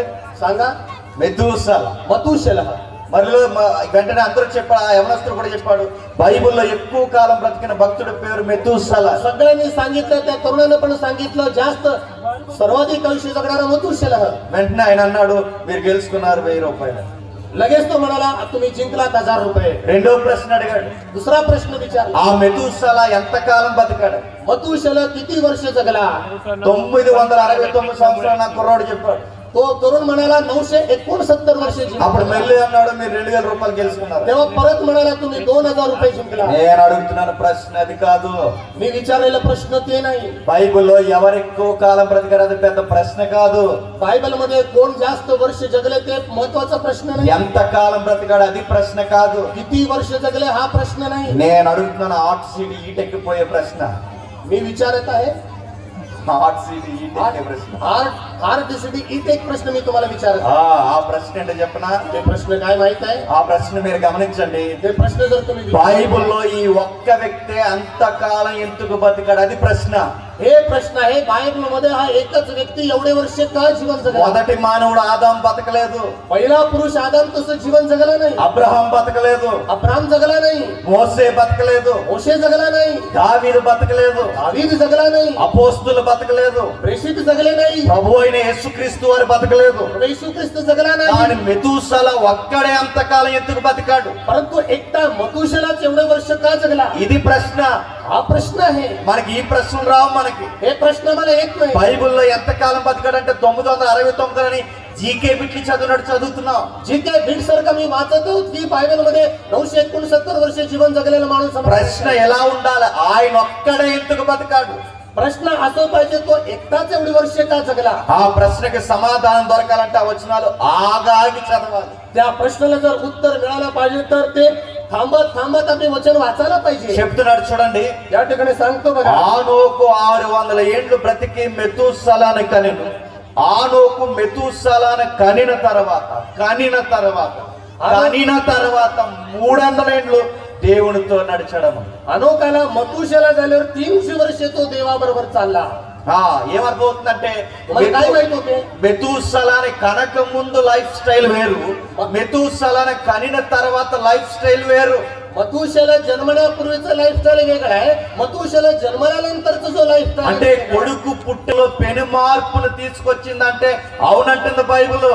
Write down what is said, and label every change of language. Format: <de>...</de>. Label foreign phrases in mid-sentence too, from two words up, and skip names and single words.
<mr>सांगा.</mr> <te>మెతూసల.</te> <mr>मथुशेलह.</mr> <te>మరిలో వెంటనే అందరూ చెప్పాడు, ఆ యవనస్తుడు కూడా చెప్పాడు, బైబిల్లో ఎక్కువ కాలం బ్రతికిన భక్తుడి పేరు మెతూసల.</te> <mr>सगळ्यांनी सांगितलं, त्या तरुणानं पण सांगितलं, जास्त सर्वाधिक आयुष्य जगणारा मथुशेलह.</mr> <te>వెంటనే ఆయన అన్నాడు, మీరు గెలుచుకున్నారు 1000 రూపాయలు.</te> <mr>लगेच तो म्हणाला, तुम्ही जिंकलात 1000 रुपये.</mr> <te>రెండో ప్రశ్న అడిగాడు.</te> <mr>दुसरा प्रश्न विचारला,</mr> <te>ఆ మెతూసల ఎంతకాలం బతికాడు?</te> <mr>मथुशेलह किती वर्ष जगला?</mr> <te>969 సంవత్సరాలు నా కుర్రాడు చెప్పాడు.</te> <mr>तो तरुण म्हणाला 969 वर्ष</mr> <te>అప్పుడు</te> <mr>जिंकला.</mr> <te>మెల్లి అన్నాడు, మీరు 2000 రూపాయలు గెలుచుకున్నారు.</te> <mr>तेव्हा परत म्हणाला, तुम्ही 2000 रुपये जिंकला.</mr> <te>నేను అడుగుతున్నాను ప్రశ్న అది కాదు.</te> <mr>मी विचारलेला प्रश्न ते नाही.</mr> <te>బైబిల్లో ఎవరు ఎక్కువ కాలం బ్రతికారు అది పెద్ద ప్రశ్న కాదు.</te> <mr>बायबल मध्ये कोण जास्त वर्ष जगले ते महत्वाचा प्रश्न नाही.</mr> <te>ఎంత కాలం బ్రతికాడు అది ప్రశ్న కాదు.</te> <mr>किती वर्ष जगले हा प्रश्न नाही.</mr> <te>నేను అడుగుతున్నాను</te> <en>hot seat</en> <te>ఈటెక్కిపోయే ప్రశ్న.</te> <mr>मी विचारत आहे</mr> <en>hot seat</en> <te>ఈటెక్కే ప్రశ్న.</te> <mr>हार्ट सिटी इथे एक प्रश्न मी तुम्हाला विचारत आहे.</mr> <te>ఆ ప్రశ్న ఏంటో చెప్పనా?</te> <mr>ते प्रश्न काय माहित आहे?</mr> <te>ఆ ప్రశ్న మీరు గమనించండి.</te> <mr>ते प्रश्न जर तुम्ही</mr> <te>బైబిల్లో ఈ ఒక్క వ్యక్తే అంతకాలం ఎందుకు బతికాడు అది ప్రశ్న.</te> <mr>हे प्रश्न आहे, बायबल मध्ये हा एकच व्यक्ती एवढे वर्ष का जीवन जगला?</mr> <te>మొదటి మానవుడు ఆదాం బతకలేదు.</te> <mr>पहिला पुरुष आदम तसं जीवन जगला नाही.</mr> <te>అబ్రహాం బతకలేదు.</te> <mr>अब्राहम जगला नाही.</mr> <te>మోసే బతకలేదు.</te> <mr>मोशे जगला नाही.</mr> <te>దావీదు బతకలేదు.</te> <mr>दावीद जगला नाही.</mr> <te>అపోస్తులు బతకలేదు.</te> <mr>प्रेषित जगले नाही.</mr> <te>ప్రభు అయిన యేసుక్రీస్తు వారు బతకలేదు.</te> <mr>येशू ख्रिस्त जगला नाही.</mr> <te>కానీ మెతూసల ఒక్కడే అంతకాలం ఎందుకు బతికాడు?</te> <mr>परंतु एकटा मथुशेलह एवढे वर्ष का जगला?</mr> <te>ఇది ప్రశ్న.</te> <mr>हा प्रश्न आहे.</mr> <te>మనకి ఈ ప్రశ్నలు రావు. మనకి</te> <mr>हे प्रश्न मला येत नाही.</mr> <te>బైబిల్లో ఎంతకాలం బతికాడంటే 969 అని జీకే బిట్లు చదివినట్టు చదువుతున్నాం.</te> <mr>जीके बीड सारखं मी वाचत आहोत की बायबल मध्ये 969 वर्ष जीवन जगलेला माणूस समोर आहे.</mr> <te>ప్రశ్న ఎలా ఉండాలి? ఆయన ఒక్కడే ఎందుకు బతికాడు?</te> <mr>प्रश्न असं पाहिजे, तो एकटाच एवढी वर्ष का जगला?</mr> <te>ఆ ప్రశ్నకి సమాధానం దొరకాలంటే ఆ వచనాలు ఆగాగి చదవాలి.</te> <mr>त्या प्रश्नाला जर उत्तर मिळालं पाहिजे तर ते थांबत थांबत आपले वचन वाचायला पाहिजे.</mr> <te>చెప్తున్నాడు చూడండి.</te> <mr>या ठिकाणी सांगतो बघा,</mr> <te>ఆనోకు 600 ఏండ్లు బ్రతికి మెతూసలాను కనెను. ఆనోకు మెతూసలాను కనిన తర్వాత 300 ఏండ్లు దేవునితో నడిచడము.</te> <mr>अनोकाला मथुशेलह झाल्यावर 300 वर्ष तो देवाबरोबर चालला.</mr> <te>ఏమర్థమవుతుందంటే</te> <mr>మరి काय माहित होते?</mr> <te>మెతూసలాని కనక ముందు</te> <en>life style</en> <te>వేరు, మెతూసలాని కనిన తర్వాత</te> <en>life style</en> <te>వేరు.</te> <mr>मथुशेलह जन्मण्यापूर्वीचं लाईफस्टाईल वेगळं आहे. मथुशेलह जन्मल्यानंतरचा जो लाईफस्टाईल</mr> <te>అంటే కొడుకు పుట్టులో పెను మార్పును తీసుకొచ్చిందంటే అవునంటుంది బైబిల్.</te>